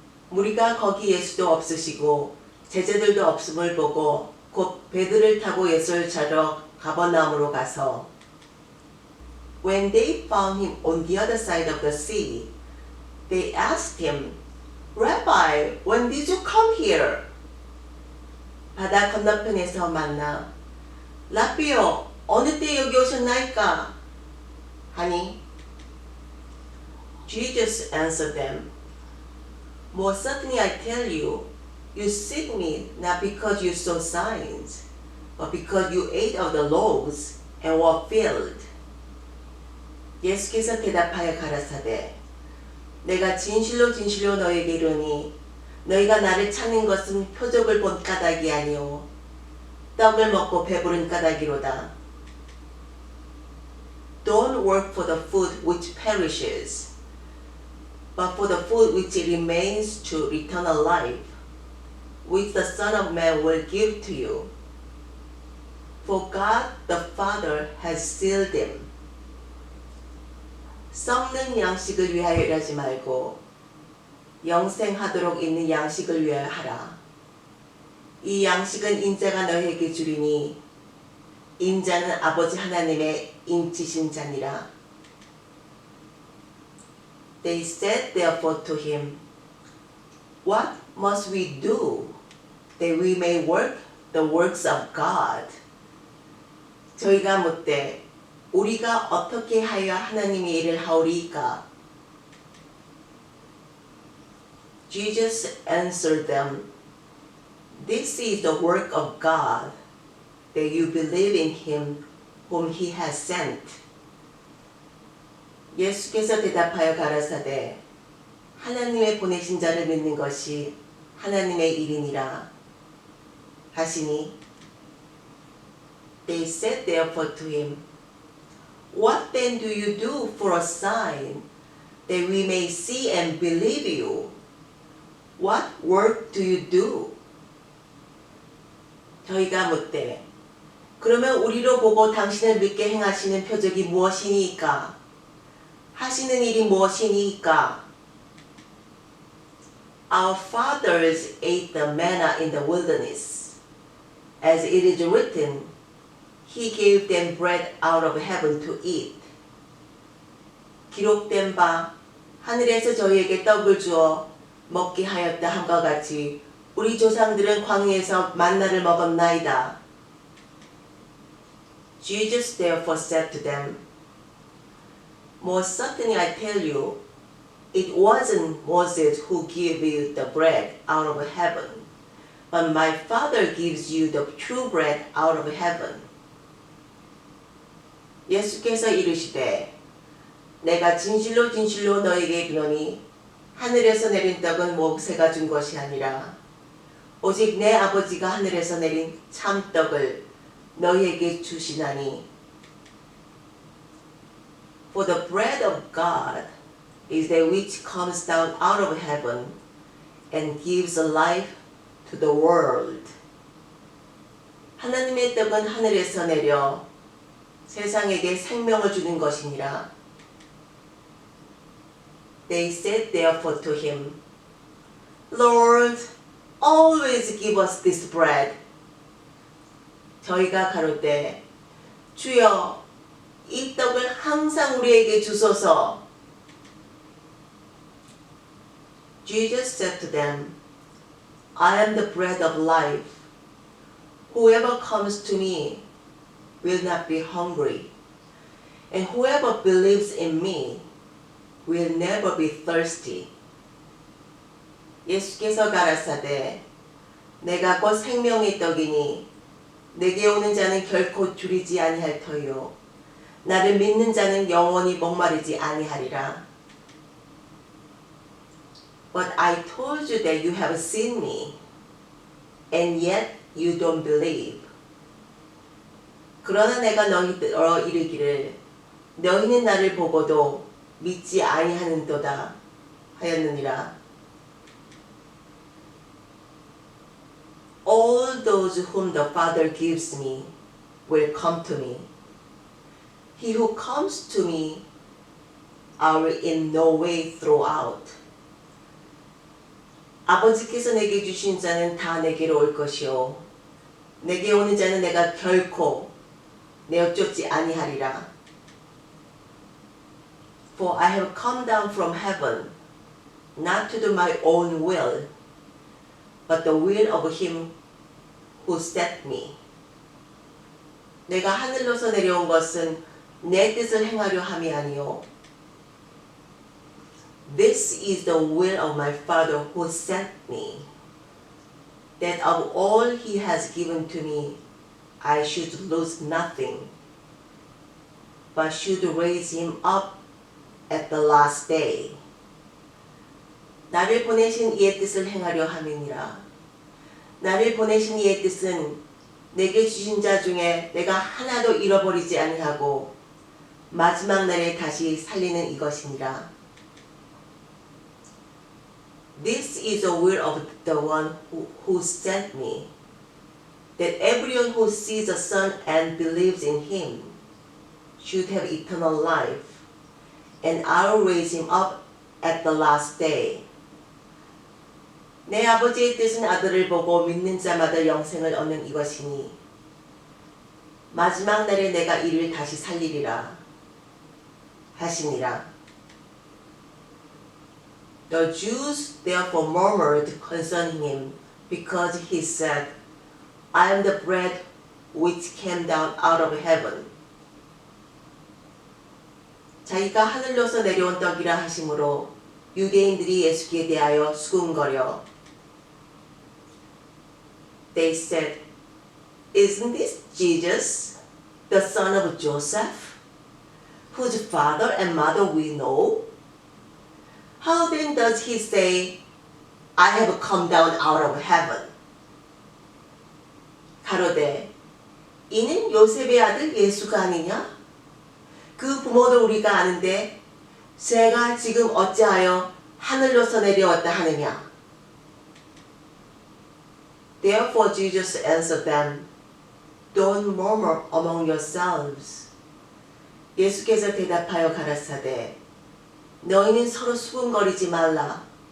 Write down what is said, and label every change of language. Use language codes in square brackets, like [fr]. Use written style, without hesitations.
[ko] 무리가 거기 예수도 없으시고 제자들도 없음을 보고 곧 배들을 타고 예수를 찾으러 가버나움으로 가서 [en] When they found him on the other side of the sea, they asked him, Rabbi, when did you come here? [ko] 바다 건너편에서 만나 라비요, 어느 때 여기 오셨나이까? 하니 [en] Jesus answered them, Most certainly I tell you, you seek me not because you saw signs, but because you ate of the loaves and were filled. [ko] 예수께서 대답하여 가라사대 내가 진실로 진실로 너희에게 이르니 너희가 나를 찾는 것은 표적을 본 까닭이 아니오 떡을 먹고 배부른 까닭이로다. [en] Don't work for the food which perishes, but for the food which remains to eternal life, which the Son of Man will give to you. For God the Father has sealed him. [ko] 썩는 양식을 위하여 일하지 말고 영생하도록 있는 양식을 위하여 하라. 이 양식은 인자가 너희에게 주리니 인자는 아버지 하나님의 인치신 자니라. [en] They said therefore to him, What must we do that we may work the works of God? [ko] 저희가 묻되 우리가 어떻게 하여 하나님의 일을 하오리이까? [en] Jesus answered them, This is the work of God, that you believe in him whom he has sent. [ko] 예수께서 대답하여 가라사대 하나님의 보내신 자를 믿는 것이 하나님의 일이니라 하시니 [en] They said therefore to him, What then do you do for a sign that we may see and believe you? What work do you do? [ko] 저희가 묻되 그러면 우리로 보고 당신을 믿게 행하시는 표적이 무엇이니까? 하시는 일이 무엇이니까? [en] Our fathers ate the manna in the wilderness. As it is written, He gave them bread out of heaven to eat. [ko] 기록된 바 하늘에서 저희에게 떡을 주어 먹게 하였다 함과 같이 우리 조상들은 광야에서 만나를 먹었나이다. [en] Jesus therefore said to them, Most certainly I tell you, it wasn't Moses who gave you the bread out of heaven, but my Father gives you the true bread out of heaven. [ko] 예수께서 이르시되 내가 진실로 진실로 너에게 이르노니 하늘에서 내린 떡은 모세가 준 것이 아니라 오직 내 아버지가 하늘에서 내린 참떡을 너희에게 주시나니 [en] For the bread of God is that which comes down out of heaven and gives life to the world. [ko] 하나님의 떡은 하늘에서 내려 세상에게 생명을 주는 것이니라. [en] They said therefore to him, Lord, always give us this bread. [ko] 저희가 가로되 주여 이 떡을 항상 우리에게 주소서. [en] Jesus said to them, I am the bread of life. Whoever comes to me will not be hungry, and whoever believes in me will never be thirsty. [ko] 예수께서 가라사대 내가 곧 생명의 떡이니 내게 오는 자는 결코 줄이지 아니할 터요 나를 믿는 자는 영원히 목마르지 아니하리라. [en] But I told you that you have seen me, and yet you don't believe. [ko] 그러나 내가 너희들어 이르기를 너희는 나를 보고도 믿지 아니하는도다 하였느니라. [en] All those whom the Father gives me will come to me. He who comes to me, I will in no way throw out. [ko] 아버지께서 내게 주신 자는 다 내게로 올 것이요 내게 오는 자는 내가 결코 내어 쫓지 아니하리라. [en] For I have come down from heaven, not to do my own will, but the will of him who sent me. [ko] 내가 하늘로서 내려온 것은 내 뜻을 행하려 함이 아니요 [en] This is the will of my Father who sent me, that of all he has given to me, I should lose nothing, but should raise him up at the last day. [ko] 나를 보내신 이의 뜻을 행하려 함이니라. 나를 보내신 이의 뜻은 내게 주신 자 중에 내가 하나도 잃어버리지 아니하고 마지막 날에 다시 살리는 이것이니라. [en] This is the will of the one who sent me, that everyone who sees the Son and believes in him should have eternal life, and I will raise him up at the last day. [ko] 내 아버지의 뜻은 아들을 보고 믿는 자마다 영생을 얻는 이것이니 마지막 날에 내가 이를 다시 살리리라 하시니라. [en] The Jews therefore murmured concerning him, because he said, I am the bread which came down out of heaven. [ko] 자기가 하늘로서 내려온 떡이라 하심으로 유대인들이 예수께 대하여 수군거려 [en] They said, Isn't this Jesus, the son of Joseph, whose father and mother we know? How then does he say, I have come down out of heaven? [ko] 가로되, 이는 요셉의 아들 예수가 아니냐? 그 부모도 우리가 아는데 제가 지금 어찌하여 하늘로서 내려왔다 하느냐? [en] Therefore Jesus answered them, Don't murmur among yourselves. [ko] 예수께서 대답하여 가라사대, 너희는 서로 수군거리지 말라.